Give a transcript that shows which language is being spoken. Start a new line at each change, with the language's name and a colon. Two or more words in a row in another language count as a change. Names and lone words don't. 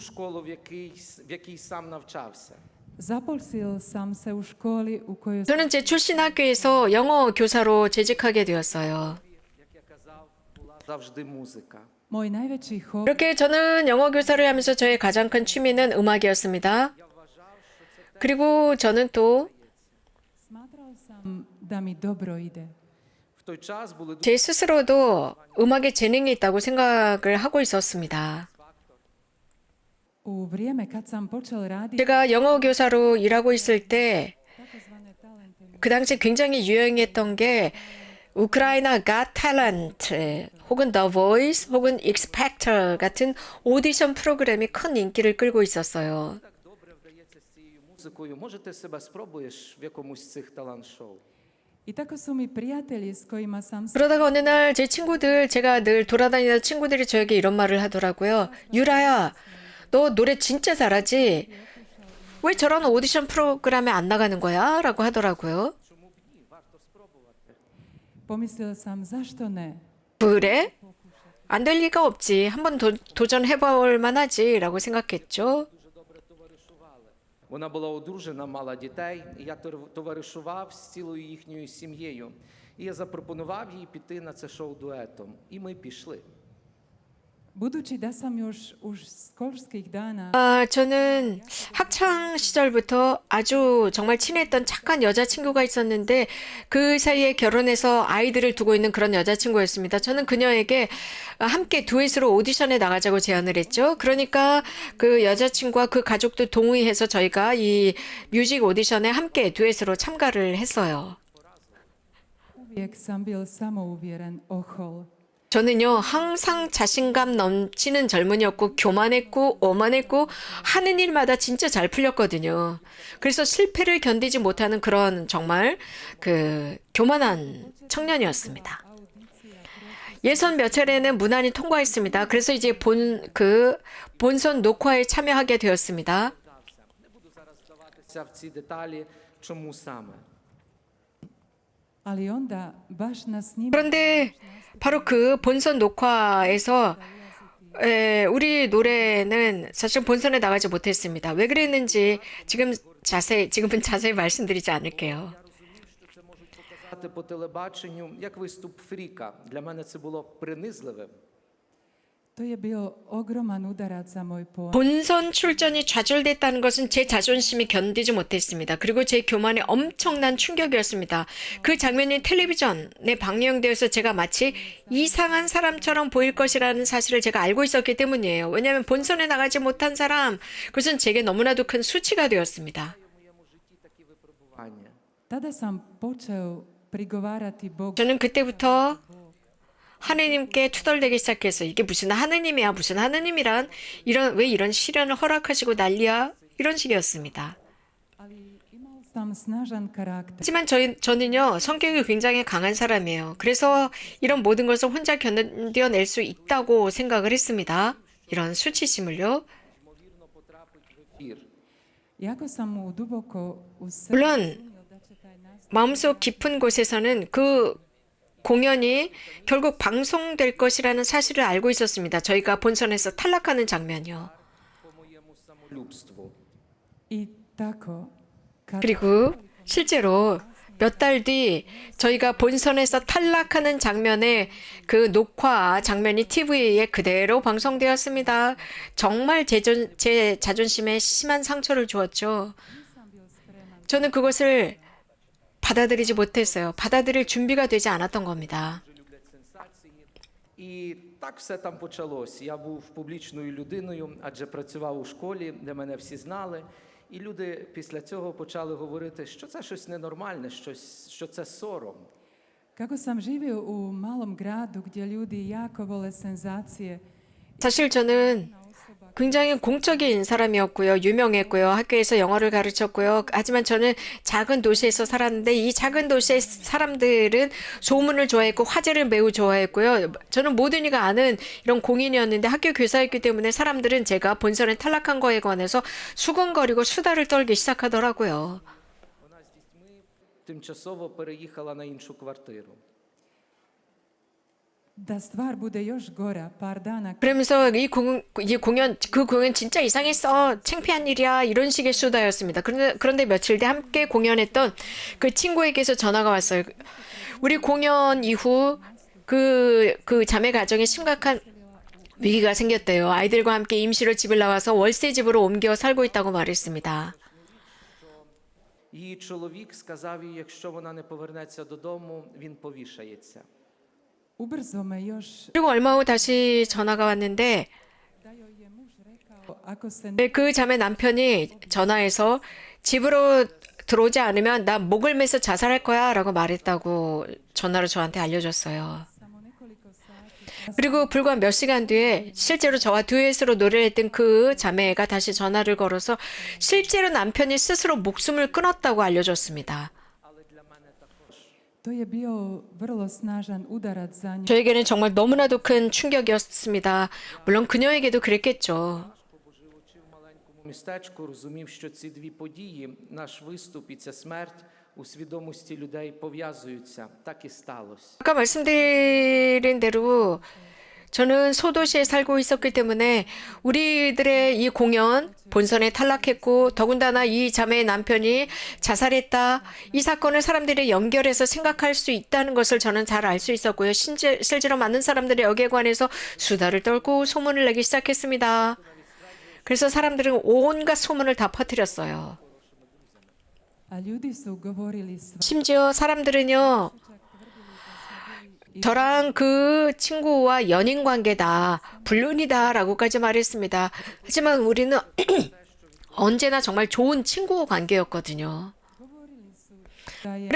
Ukrainian: школу, в якій сам навчався.
Croatian: Zaposlil sam se u školi u kojoj
Korean: 저는 제 출신 학교에서 영어 교사로 재직하게 되었어요.
Ukrainian: Як я казав, була завжди музика.
Croatian: moj najveći hobi
Korean: 이렇게 저는 영어 교사를 하면서 저의 가장 큰 취미는 음악이었습니다. 그리고 저는 또 제
Croatian: smatrao sam da mi dobro ide.
Ukrainian: В той час були
Korean: 스스로도 음악에 재능이 있다고 생각을 하고 있었습니다.
Croatian: U vrijeme kad sam počel raditi
Korean: 제가 영어 교사로 일하고 있을 때
Croatian: takozvane talente
Korean: 그 당시 굉장히 유행했던 게 우크라이나 Got Talent 혹은 The Voice 혹은 X Factor 같은 오디션 프로그램이 큰 인기를 끌고 있었어요.
Ukrainian: так добре вдається з цією музикою. Може, ти себе спробуєш в якомусь з цих талант-шоу?
Croatian: I tako su mi prijatelji s kojima sam se
Korean: 그러다가 어느 날 제 친구들, 제가 늘 돌아다니던 친구들이 저에게 이런 말을 하더라고요. 유라야, 너 노래 진짜 잘하지? 왜 저런 오디션 프로그램에 안 나가는 거야? 라고 하더라고요.
Croatian: pomislio sam zašto ne.
Korean: 그래? 안 될 리가 없지. 한번 도전해볼 만하지. 라고 생각했죠.
Ukrainian: Вона була одружена, мала дітей, і я товаришував з цілою їхньою сім'єю. І я запропонував їй піти на це шоу дуетом. І ми пішли.
Croatian: Budući da sam još u školskih dana
Korean: 저는 학창 시절부터 아주 정말 친했던 착한 여자친구가 있었는데 그 사이에 결혼해서 아이들을 두고 있는 그런 여자친구였습니다. 저는 그녀에게 함께 듀엣으로 오디션에 나가자고 제안을 했죠. 그러니까 그 여자친구와 그 가족도 동의해서 저희가 이 뮤직 오디션에 함께 듀엣으로 참가를 했어요.
Croatian: uvijek sam bil samouvjeren ohol.
Korean: 저는요, 항상 자신감 넘치는 젊은이였고, 교만했고, 오만했고, 하는 일마다 진짜 잘 풀렸거든요. 그래서 실패를 견디지 못하는 그런 정말 교만한 청년이었습니다. 예선 몇 차례는 무난히 통과했습니다. 그래서 이제 본선 녹화에 참여하게 되었습니다.
Ukrainian: Не буду зараз вдаватися в ці деталі, чому саме.
Croatian: Ali onda baš na snimanju
Korean: 그런데 바로 그 본선 녹화에서 우리 노래는 사실 본선에 나가지 못했습니다. 왜 그랬는지 지금은 자세히 말씀드리지 않을게요.
Ukrainian: Показати по телебаченню, як виступ фріка. Для мене це було принизливим.
Croatian: to je bio ogroman udarac za moj ponos.
Korean: 본선 출전이 좌절됐다는 것은 제 자존심이 견디지 못했습니다. 그리고 제 교만에 엄청난 충격이었습니다. 그 장면이 텔레비전에 방영되어서 제가 마치 이상한 사람처럼 보일 것이라는 사실을 제가 알고 있었기 때문이에요. 왜냐하면 본선에 나가지 못한 사람, 그것은 제게 너무나도 큰 수치가 되었습니다.
Ukrainian: Випробування.
Croatian: Tada sam počeo prigovarati Bogu.
Korean: 저는 그때부터 하느님께 투덜대기 시작해서 이게 무슨 하느님이야, 무슨 하느님이란 왜 이런 시련을 허락하시고 난리야 이런 식이었습니다.
Croatian: Ali imao sam snažan karakter.
Korean: 하지만 저는요 성격이 굉장히 강한 사람이에요. 그래서 이런 모든 것을 혼자 견뎌낼 수 있다고 생각을 했습니다. 이런 수치심을요.
Ukrainian: Ефір.
Croatian: Iako sam mu duboko u sebi
Korean: 물론
Croatian: sumnjao da će taj nastup
Korean: 마음속 깊은 곳에서는 그 공연이 결국 방송될 것이라는 사실을 알고 있었습니다. 저희가 본선에서 탈락하는 장면이요.
Ukrainian: По моєму самолюбству.
Croatian: I tako, kad
Korean: 그리고 실제로 몇 달 뒤 저희가 본선에서 탈락하는 장면의 그 녹화 장면이 TV에 그대로 방송되었습니다. 정말 제 자존심에 심한 상처를 주었죠. 저는 그것을 받아들이지 못했어요. 받아들일 준비가 되지 않았던 겁니다.
Ukrainian: Дуже люблять сенсації. І так все там почалось. Я був публічною людиною, адже працював у школі, де мене всі знали. І люди після цього почали говорити, що це щось ненормальне, що це сором.
Croatian: kako sam živio u malom gradu gdje ljudi jako vole senzacije,
Korean: 사실 저는 굉장히 공적인 사람이었고요. 유명했고요. 학교에서 영어를 가르쳤고요. 하지만 저는 작은 도시에서 살았는데 이 작은 도시의 사람들은 소문을 좋아했고 화제를 매우 좋아했고요. 저는 모든 이가 아는 이런 공인이었는데 학교 교사였기 때문에 사람들은 제가 본선에 탈락한 거에 관해서 수근거리고 수다를 떨기 시작하더라고요.
Ukrainian: Вона з дітьми тимчасово переїхала на іншу квартиру.
Croatian: da stvar bude još gora par dana
Korean: 그러면서 그 공연 진짜 이상했어. 창피한 일이야. 이런 식의 수다였습니다. 그런데 며칠 뒤 함께 공연했던 그 친구에게서 전화가 왔어요. 우리 공연 이후 그 자매 가정에 심각한 위기가 생겼대요. 아이들과 함께 임시로 집을 나와서 월세 집으로 옮겨 살고 있다고 말했습니다.
Ukrainian: Її чоловік сказав їй, якщо вона не повернеться додому, він повішається.
Croatian: ubrzo me još
Korean: 그리고 얼마 후 다시 전화가 왔는데
Croatian: da joj je muž rekao ako se
Korean: 그 자매 남편이 전화해서 집으로 들어오지 않으면 나 목을 매서 자살할 거야 라고 말했다고 전화로 저한테 알려줬어요.
Croatian: samo nekoliko sati
Korean: 그리고 불과 몇 시간 뒤에 실제로 저와 듀엣으로 노래를 했던 그 자매가 다시 전화를 걸어서 실제로 남편이 스스로 목숨을 끊었다고 알려줬습니다.
Croatian: to je bio vrlo snažan udarac za nju.
Korean: 저에게는 정말 너무나도 큰 충격이었습니다. 물론 그녀에게도 그랬겠죠.
Ukrainian: В маленькому містечку розумів, що ці дві події, наш виступ і ця смерть, у свідомості людей пов'язуються. Так і сталося.
Korean: 아까 말씀드린 대로 저는 소도시에 살고 있었기 때문에 우리들의 이 공연 본선에 탈락했고 더군다나 이 자매의 남편이 자살했다. 이 사건을 사람들이 연결해서 생각할 수 있다는 것을 저는 잘 알 수 있었고요. 실제로 많은 사람들이 여기에 관해서 수다를 떨고 소문을 내기 시작했습니다. 그래서 사람들은 온갖 소문을 다 퍼뜨렸어요.
Croatian: A ljudi su govorili sva.
Korean: 심지어 사람들은요. 저랑 그 친구와 연인 관계다, 불륜이다라고까지 말했습니다. 하지만 우리는 언제나 정말 좋은 친구 관계였거든요.
Croatian: Da je